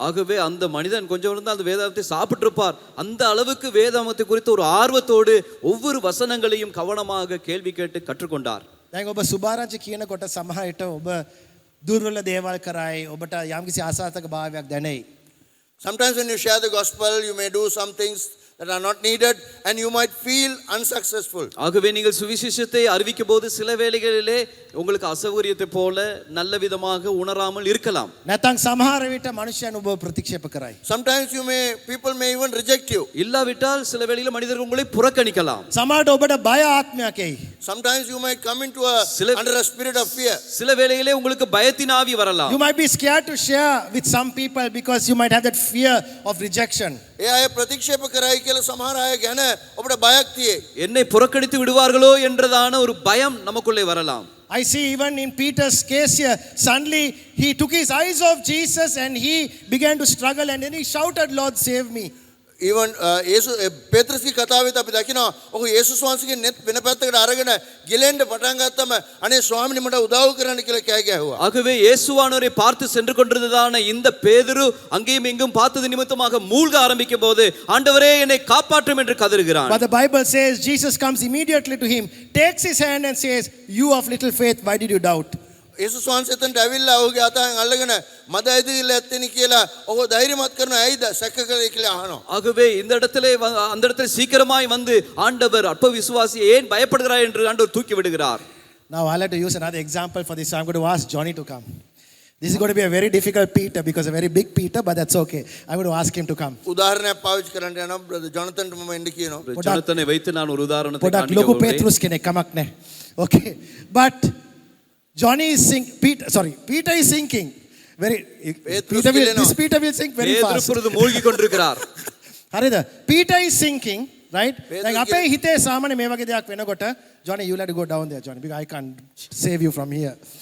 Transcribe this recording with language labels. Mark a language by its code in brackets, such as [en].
[ta] ஆகவே அந்த மனிதன் கொஞ்சம் இருந்தால் அந்த வேதாகமத்தை சாப்பிட்டிருப்பார். அந்த அளவுக்கு வேதாகமத்தை குறித்து ஒரு ஆர்வத்தோடு ஒவ்வொரு வசனங்களையும் கவனமாக கேள்வி கேட்டு கற்றுக்கொண்டார். [si] දැන් ඔබ සුභාරංචි කියනකොට සමහර විට ඔබ දුර්වල දේවල් කරයි ඔබට යම්කිසි ආසාතක භාවයක් දැනෙයි. [en] Sometimes when you share the gospel, you may do some things that are not needed and you might feel unsuccessful. [ta] ஆகவே நீங்கள் சுவிசேஷத்தை அறிவிக்கும் போது சில வேளைகளிலே உங்களுக்கு அசௌகரியத்தை போல நல்ல விதமாக உணராமல் இருக்கலாம். [si] නැත්නම් සමහර විට මනුෂ්‍යයන් ඔබ ප්‍රතික්ෂේප කරයි. [en] Sometimes people may even reject you. [ta] இல்லாவிட்டால் சில வேளையில் மனிதர்கள் உங்களை புறக்கணிக்கலாம். [si] සමහරට ඔබට බය ආත්මයක් එයි. [en] Sometimes you might come into under a spirit of fear. [ta] சில வேளையிலே உங்களுக்கு பயத்தின் ஆவி வரலாம். [en] You might be scared to share with some people because you might have that fear of rejection. [si] ඒ අය ප්‍රතික්ෂේප කරයි කියලා සමහර අය ගැන ඔබට බයක් තියෙයි. [ta] என்னை புறக்கணித்து விடுவார்களோ என்றதான ஒரு பயம் நமக்குள்ளே வரலாம். [en] I see even in Peter's case here, suddenly he took his eyes off Jesus and he began to struggle and then he shouted, Lord, save me. [si] Even යේසු පේත්‍රස්ගේ කතාවෙත් අපි දකිනවා ඔහු යේසුස් වහන්සේගේ net වෙන පැත්තකට අරගෙන ගිලෙන්න පටන් ගත්තම අනේ ස්වාමීනි මට උදව් කරන්න කියලා කෑ ගැහුවා. [ta] ஆகவே இயேசுவானவரை பார்த்து சென்று கொண்டிருந்ததான இந்த பேதுரு அங்கேயும் இங்கும் பார்த்தது நிமித்தமாக மூழ்க ஆரம்பிக்கும் போது ஆண்டவரே என்னை காப்பாற்றும் என்று கதறுகிறான். [en] But the Bible says Jesus comes immediately to him, takes his hand and says, you of little faith, why did you doubt? [si] යේසුස් වහන්සේ එතනට ඇවිල්ලා ඔහුගේ අතෙන් අල්ලගෙන මද ඇදහිල්ල ඇත්තේනි කියලා ඔහු ධෛර්යමත් කරනවා. ඇයිද සැක කරේ කියලා අහනවා. [ta] ஆகவே இந்த இடத்திலே அந்த இடத்துல சீக்கிரமாய் வந்து ஆண்டவர் அற்ப விசுவாசி ஏன் பயப்படுகிறாய் என்று ஆண்டவர் தூக்கி விடுகிறார். [en] Now I'll have to use another example for this. I'm going to ask Johnny to come. This is going to be a very difficult Peter because a very big Peter, but that's okay. I'm going to ask him to come. [si] උදාහරණයක් පාවිච්චි කරන්න යනවා brother ජොනතන්ට මම එන්න කියනවා. [ta] ஜொனத்தனை வைத்து நான் ஒரு உதாரணத்தை [si] පොඩක් [ta] காண்பிக்க [si] ලොකු [ta] போகிறேன். [si] පේත්‍රුස් කෙනෙක් කමක් නැහැ. Okay. [en] But Johnny is Peter is sinking. This Peter will sink very [ta] பேதுரு [en] fast. [ta] இப்பொழுது மூழ்கி கொண்டிருக்கிறார். [si] හරිද? [en] Peter is sinking, right? Pedro [si] දැන් අපේ හිතේ සාමාන්‍ය මේ වගේ දෙයක් වෙනකොට [en] Johnny you let go down there Johnny because I can't save you from here.